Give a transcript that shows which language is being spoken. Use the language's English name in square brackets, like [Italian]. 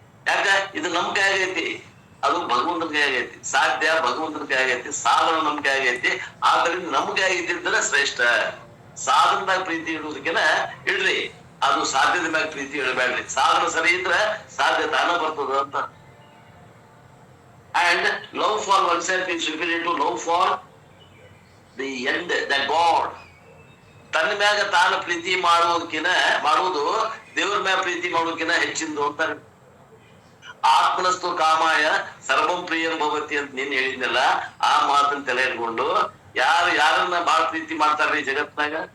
[Kannada] ಯಾಕ ಇದು ನಮ್ ಕೈ ಆಗೈತಿ, ಅದು ಭಗವಂತನ ಕೈ ಆಗೈತಿ. ಸಾಧ್ಯ ಭಗವಂತನ ಕೈ ಆಗೈತಿ, ಸಾಧನ ನಮ್ ಕೈ ಆಗೈತಿ. ಆದ್ರಿಂದ ನಮ್ ಕೈ ಆಗಿದ್ದಿದ್ರೆ ಶ್ರೇಷ್ಠ. ಸಾಧನದಾಗ ಪ್ರೀತಿ ಇಡುವುದಕ್ಕಿನ ಇಡ್ರಿ, ಅದು ಸಾಧ್ಯದ ಮ್ಯಾಗ ಪ್ರೀತಿ ಇಡಬೇಡ್ರಿ. ಸಾಧನ ಸರಿ ಇದ್ರ ಸಾಧ್ಯ ತಾನ ಬರ್ತದ ಅಂತ. [English] And love for oneself is superior to love for the end, the God. [Kannada] ತನ್ನ ಮ್ಯಾಗ ತಾನು ಪ್ರೀತಿ ಮಾಡುವುದು ದೇವ್ರ ಮ್ಯಾಗ ಪ್ರೀತಿ ಮಾಡೋದಕ್ಕಿಂತ ಹೆಚ್ಚಿಂದು ಅಂತಾರೆ. [Sanskrit] ಆತ್ಮನಸ್ತು ಕಾಮಾಯ ಸರ್ವಂ ಪ್ರಿಯಂ ಭವತಿ [Kannada] ಅಂತ ನೀನ್ ಹೇಳಿದ್ನಲ್ಲ, ಆ ಮಾತನ್ನ ತಲೆ ಇಟ್ಕೊಂಡು ಯಾರನ್ನ ಬಾಳ ಪ್ರೀತಿ ಮಾಡ್ತಾರ್ರಿ ಜಗತ್ನಾಗ?